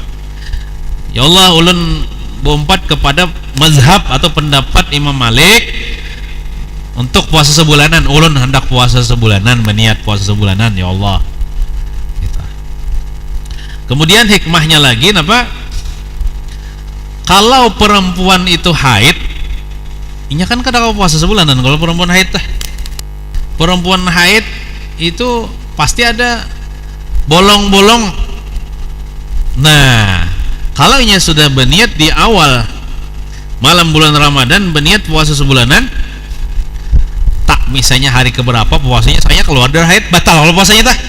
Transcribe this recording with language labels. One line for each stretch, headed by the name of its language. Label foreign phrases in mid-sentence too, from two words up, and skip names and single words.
Banjar: Ya Allah, ulun berempat kepada mazhab atau pendapat Imam Malik untuk puasa sebulanan. Ulun hendak puasa sebulanan, berniat puasa sebulanan ya Allah gitu.
Indonesian: Kemudian hikmahnya lagi apa?
Banjar: Kalau perempuan itu haid, inya kan kada puasa sebulanan.
Indonesian: Kalau perempuan haid perempuan haid itu pasti ada bolong-bolong.
Banjar: Nah, kalau inya sudah berniat di awal malam bulan Ramadan berniat puasa sebulanan, misalnya hari keberapa puasanya saya keluar dari haid, batal kalau puasanya tah.